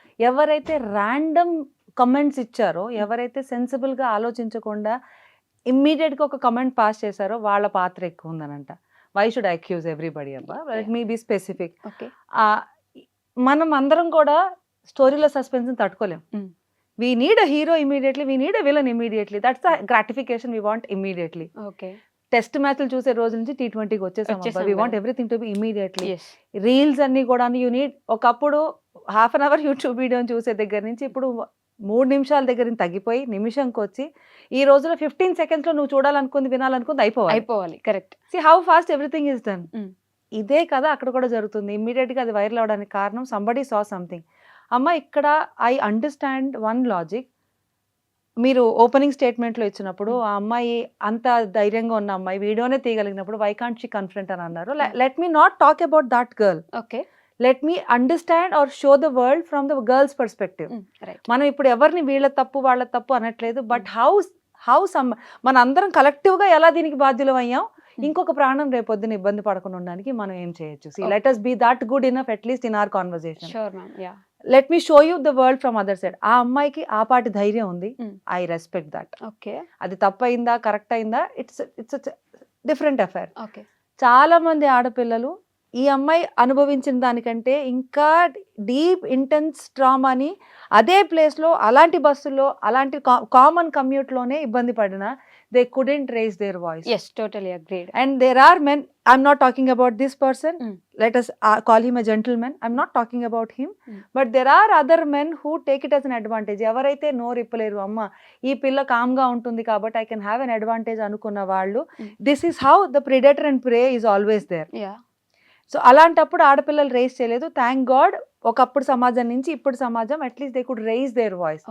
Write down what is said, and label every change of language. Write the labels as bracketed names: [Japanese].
[Telugu] ఎవరైతే random comments ఇచ్చారో, ఎవరైతే సెన్సిబుల్ గా ఆలోచించకుండా ఇమ్మీడియట్ గా ఒక కమెంట్ పాస్ చేశారో వాళ్ళ పాత్ర ఎక్కువ ఉందనంట. [English] Why should I accuse everybody అబ్బా? Let me be specific. Okay. [Telugu] మనం అందరం కూడా స్టోరీలో సస్పెన్స్ తట్టుకోలేం. [English] We need a hero immediately, we need a villain immediately. That's the gratification we want immediately. Okay. [Telugu] Test మ్యాచ్లు చూసే రోజు నుంచి T20కి వచ్చేసాం. [English] We want [Telugu] కదా. [English] everything to be immediately. Yes. [Telugu] Reels అన్ని కూడా [English] you need [Telugu] ఒకప్పుడు హాఫ్ అన్ అవర్ యూట్యూబ్ వీడియోని చూసే దగ్గర నుంచి ఇప్పుడు 3 నిమిషాల దగ్గర నుంచి తగ్గిపోయి నిమిషంకి వచ్చి ఈ రోజులో 15 సెకండ్స్లో నువ్వు చూడాలనుకుంది వినాలనుకుంది అయిపోవాలి. Correct. [English] See how fast everything is done. Mm. [Telugu] ఇదే కదా అక్కడ కూడా జరుగుతుంది. ఇమ్మీడియట్గా అది వైరల్ అవడానికి కారణం [English] Somebody saw something. [Telugu] అమ్మ ఇక్కడ [English] I understand one logic. [Telugu] మీరు ఓపెనింగ్ స్టేట్మెంట్లో ఇచ్చినప్పుడు ఆ అమ్మాయి అంత ధైర్యంగా ఉన్న అమ్మాయి వీడియోనే తీయగలిగినప్పుడు [English] why can't she confront [Telugu] అని అన్నారు. [English] Let me not talk about that girl. Okay. Let me understand or show the world from the girl's perspective. Right. [Telugu] మనం ఇప్పుడు ఎవరిని వీళ్ళ తప్పు వాళ్ళ తప్పు అనట్లేదు. [English] but how [Telugu] మన అందరం కలెక్టివ్గా ఎలా దీనికి బాధ్యులం అయ్యాం? ఇంకొక ప్రాణం రేపొద్దున ఇబ్బంది పడకుండా ఉండడానికి మనం ఏం చేయొచ్చు? [English] Let us be that good enough at least in our conversation. Sure ma'am. Yeah. Let me show you the world from other side. [Telugu] ఆ అమ్మాయికి ఆ పాటి ధైర్యం ఉంది. [English] I respect that. Okay. [Telugu] అది తప్పయిందా కరెక్ట్ అయిందా [English] It's different affair. Okay. [Telugu] చాలా మంది ఆడపిల్లలు ఈ అమ్మాయి అనుభవించిన దానికంటే ఇంకా డీప్ ఇంటెన్స్ ట్రామాని అదే ప్లేస్లో అలాంటి బస్సుల్లో అలాంటి కామన్ కమ్యూట్లోనే ఇబ్బంది పడినా [English] They couldn't raise their voice. Yes, totally agreed. And there are men, I'm not talking about this person, Mm. let us call him a gentleman, I'm not talking about him, but there are other men who take it as an advantage. [Telugu] ఎవరైతే నోరు ఇప్పలేరు, అమ్మ ఈ పిల్ల కామ్గా ఉంటుంది కాబట్టి [English] I can have an advantage [Telugu] అనుకున్న వాళ్ళు, [English] This is how the predator and prey is always there. Yeah. [Telugu] So అలాంటప్పుడు ఆడపిల్లలు రేస్ చేయలేదు. [English] thank God [Telugu] ఒకప్పుడు సమాజం నుంచి ఇప్పుడు సమాజం [English] At least they could raise their voice.